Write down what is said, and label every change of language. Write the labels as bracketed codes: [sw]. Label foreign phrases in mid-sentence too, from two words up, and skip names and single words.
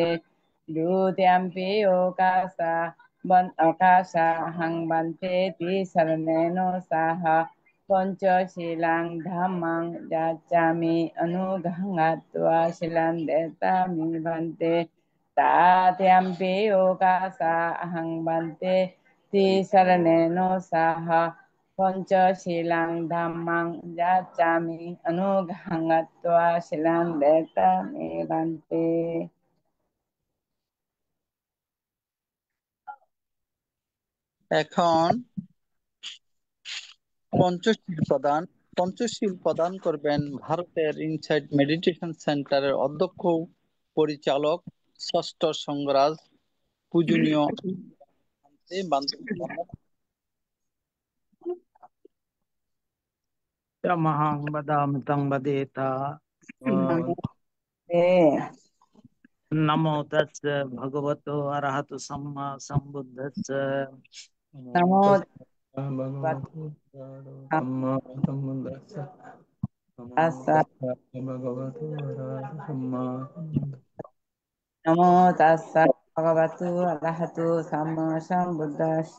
[pi] द्वितीयम्पि ओकाशः भन्ते ति शरणेन सह पंचशीलं धम्मं याचामि अनुग्रहं गत्वा शीलं दत्तामि भन्ते। तृतीयम्पि ओकाशः भन्ते ति शरणेन सह पंचशीलं धम्मं याचामि अनुग्रहं गत्वा शीलं दत्तामि भन्ते। [bn] এখন পঞ্চশীল প্রদান করবেন ভারতের ইনসাইট মেডিটেশন সেন্টারের অধ্যক্ষ পরিচালক ষষ্ঠ সংঘরাজ পূজনীয় [pi] तमहं वदामि तं वदेता। नमो तस्स भगवतो अरहतो सम्मा सम्बुद्धस्स। नमो भगवतो सम्मा सम्बुद्धस्स। भगवतो अरहतो सम्मा। नमो तस्स भगवतो अरहतो सम्मा सम्बुद्धस्स।